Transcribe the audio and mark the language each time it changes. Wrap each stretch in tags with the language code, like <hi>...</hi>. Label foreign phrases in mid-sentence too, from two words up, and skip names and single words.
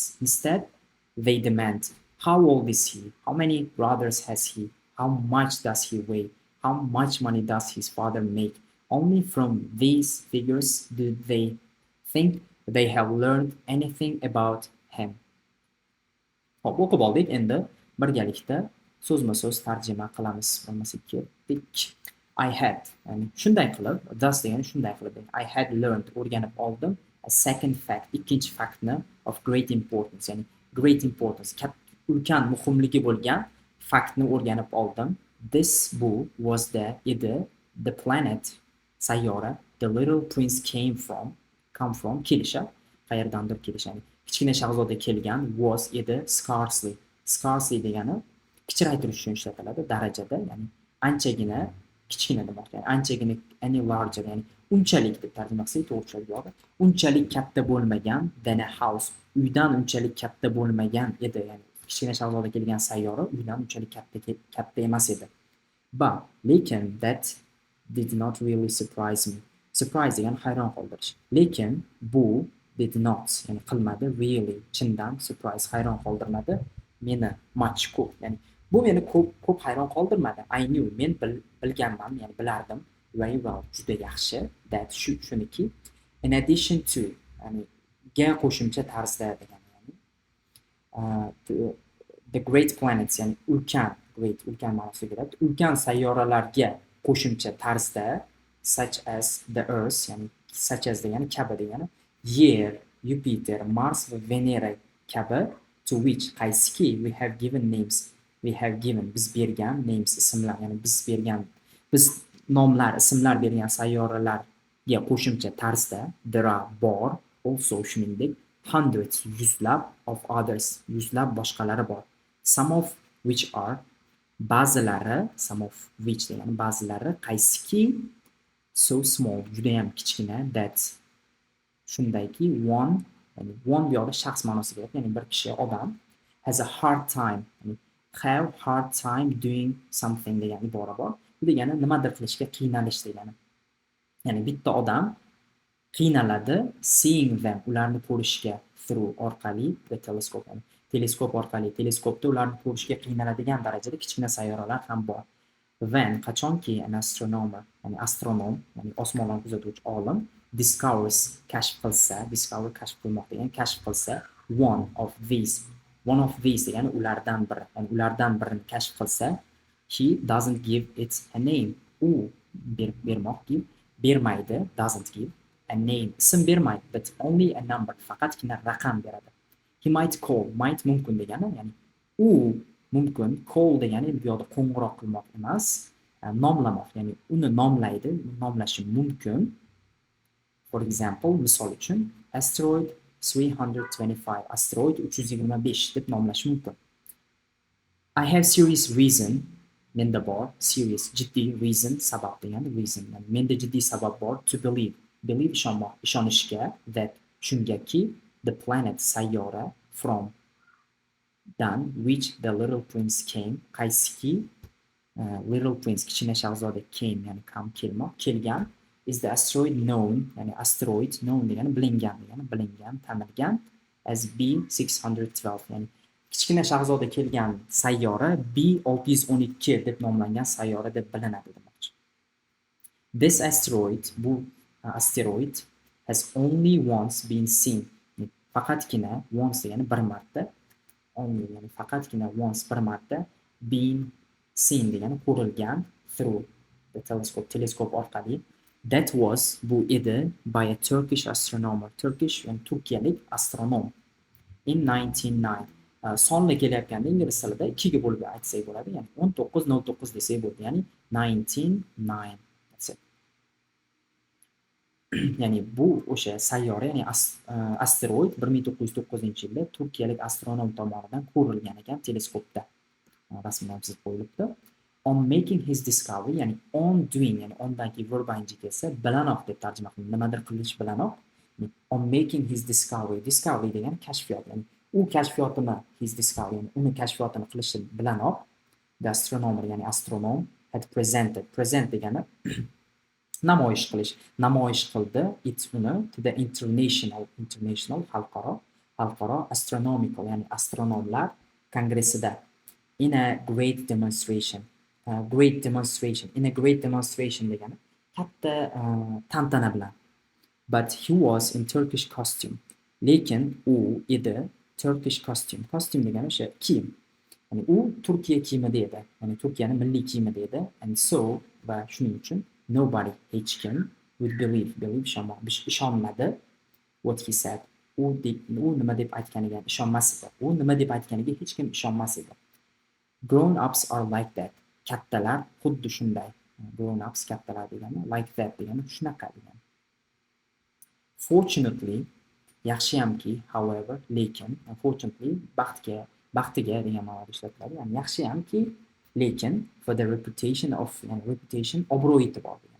<en>Instead, they demand, how old is he? How many brothers has he? How much does he weigh? How much money does his father make? Only from these figures do they think they have learned anything about him.</en> <uz>Hop, o'qib oldik. Endi birgalikda so'zma-so'z tarjima qilamiz. Bo'lmasa ketdik.</uz> <en>I had,</en> <uz>ya'ni shunday qilib, thus degani shunday qilib,</uz> <en>I had learned,</en> <uz>o'rganib oldim,</uz> <en>a second fact,</en> <uz>ikkinchi faktni</uz> <en>of great importance, ya'ni great importance,</en> <uz>ulkan muhimligi bo'lgan faktni o'rganib oldim.</uz> <en>This bu was edi, the planet, sayyora, the little prince come from,</en> <uz>kelishi, qayerdandir kelishi, ya'ni kichkina shahzoda kelgan, was edi, scarcely degani kichraytirish uchun ishlatiladi, darajada, ya'ni anchagina kichkina demoqchi, ya'ni anchagina,</uz> <en>any larger,</en> <uz>ya'ni unchalik deb tarjima qilsak to'g'ri bo'ladi. Unchalik katta bo'lmagan,</uz> <en>than a house,</en> <uz>uydan unchalik katta bo'lmagan edi, ya'ni kichkina shahzoda kelgan sayyora uydan unchalik katta emas edi.</uz> <en>But lekin that did not really surprise me.</en> <uz>Surprise degani hayron qoldirish. Lekin bu</uz> <en>did not,</en> <uz>ya'ni qilmadi, really, chindan, surprise, hayron qoldirmadi meni, much, ko'p, ya'ni bu meni ko'p hayron qoldirmadi.</uz> <en>I knew,</en> <uz>men bilganman, ya'ni bilardim,</uz> <en>very well,</en> <uz>juda yaxshi,</uz> <en>that shuniki, in addition to,</en> <uz>ya'ni ga qo'shimcha tarzda degani, ya'ni</uz> <en>the great planets,</en> <uz>ya'ni ulkan ma'nosiga keladi. Ulkan sayyoralarga qo'shimcha tarzda,</uz> <en>such as the Earth,</en> <uz>ya'ni</uz> <en>such as</en> <uz>degani kabi degani, Yer, Jupiter, Mars va Venera kabi,</uz> <en>to which qaysiki we have given names. We have given,</en> <uz>biz bergan, names, ismlar, ya'ni biz nomlar, ismlar bergan sayyoralarga qo'shimcha tarzda,</uz> <en>there are bor, also shuningdek, hundreds, yuzlab of others,</en> <uz>yuzlab boshqalari bor.</uz> <en>Some of which are, ba'zilari, some of which degani ba'zilari, qaysiki, so small,</en> <uz>judayam kichkina, that shundayki, one bu yoqda shaxs ma'nosiga keladi, ya'ni bir kishi, odam,</uz> <en>has a hard time, ya'ni have hard time doing something</en> <uz>degan ibora bor. Bu degani nimadir qilishga qiynalish degani. Ya'ni bitta odam qiynaladi</uz> <en>seeing them,</en> <uz>ularni ko'rishga, through orqali</uz> <en>the telescope,</en> <uz>ya'ni teleskop orqali, teleskopda ularni ko'rishga qiynaladigan darajada kichkina sayyoralar ham bor. When qachonki</uz> <en>an astronomer,</en> <uz>ya'ni astronom, ya'ni osmonlarni kuzatuvchi olim discovers, kashf qilsa, discover kashf qilmoq degani, kashf qilsa</uz> <en>one of these</en> <uz>degani ulardan biri, ya'ni ulardan birini kashf qilsa,</uz> <en>he doesn't give it a name.</en> <uz>U bermoq, give bermaydi,</uz> <en>doesn't give a name,</en> <uz>ism bermaydi,</uz> <en>but only a number,</en> <uz>faqatgina raqam beradi. He</uz> <en>might call,</en> <uz>might mumkin degani, ya'ni u mumkin, call degani bu yoqda qo'ng'iroq qilmoq emas, nomlamoq, ya'ni uni nomlaydi, nomlashi mumkin.</uz> <en>For example,</en> <uz>misol uchun asteroid 325, asteroid 325 deb nomlash mumkin.</uz> <en>I have serious reason,</en> <uz>menda bor, serious, jiddiy, reason, sabab degani, reason, yani menda jiddiy sabab bor,</uz> <en>to believe,</en> <uz>ishonmoq, ishonishga,</uz> <en>that, shungaki, the planet, sayyora, from, dan, which the little prince came, qaysiki, little prince,</en> <uz>kichkina shahzoda, came, ya'ni kelmoq, kelgan,</uz> <en>is the asteroid known,</en> <uz>ya'ni asteroid, known degani bilingan degani, bilingan, tanilgan,</uz> <en>as B612,</en> <uz>ya'ni kichkina shahzoda kelgan sayyora B612 deb nomlangan sayyora deb bilinadi demoqchi.</uz> <en>This asteroid,</en> <uz>bu asteroid,</uz> <en>has only once been seen.</en> <uz>Faqatgina, once degani bir marta, only ya'ni faqatgina once, bir marta,</uz> <en>been seen</en> <uz>degani ko'rilgan,</uz> <en>through the telescope,</en> <uz>teleskop orqali.</uz> <en>That was,</en> <uz>bu edi,</uz> <en>by a Turkish astronomer, Turkish</en> <uz>ya'ni turkiyalik astronom,</uz> <en>in 1909.</en> <uz>Sonli kelayotganda ingliz tilida 2 ga bo'lib aytsak bo'ladi, ya'ni 1909 desak bo'ladi, ya'ni 1909.</uz> <en>That's it.</en> <uz>Ya'ni bu o'sha sayyora, ya'ni asteroid 1909-yilda turkiyalik astronom tomonidan ko'rilgan ekan, teleskopda. Rasman ham chizib qo'yilibdi.</uz> <en>On making his discovery, ya'ni on doing,</en> <uz>ya'ni ondan keyin verb ing kelsa bilanoq deb tarjima qilinadi, nimadir qilish bilanoq.</uz> <en>On making his discovery,</en> <uz>discovery degani kashfiyot, ya'ni u kashfiyotini,</uz> <en>his discovery,</en> <uz>ya'ni uni kashfiyotini qilishi bilanoq,</uz> <en>the astronomer,</en> <uz>ya'ni astronom,</uz> <en>had presented,</en> <uz>present degani namoyish qilish, namoyish qildi it uni</uz> <en>to the international</en> <uz>xalqaro astronomical, ya'ni astronomlar kongressida,</uz> <en>in a great demonstration, in a great demonstration degani</en> <uz>katta tantana bilan.</uz> <en>But he was in Turkish costume,</en> <uz>lekin u edi</uz> <en>Turkish costume,</en> <uz>costume degani o'sha kiyim, ya'ni u Turkiya kiyimida edi, ya'ni Turkiyani milliy kiyimida edi,</uz> <en>and so,</en> <uz>va shuning uchun nobody, hech kim,</uz> <en>would believe, ishonmadi, what he said,</en> <uz>u nima deb aytganiga ishonmas edi, u nima deb aytganiga hech kim ishonmas edi.</uz> <en>Grown ups are like that,</en> <uz>kattalar xuddi shunday,</uz> <en>grown ups</en> <uz>kattalar degani,</uz> <en>like that</en> <uz>degani shunaqa degani. Fortunately, yaxshiyamki, however, lekin, unfortunately, baxtiga degan ma'noda ishlatiladi, ya'ni yaxshiyamki, lekin,</uz> <en>for the reputation of,</en> <uz>ya'ni reputation, obro' e'tibor degan.</uz>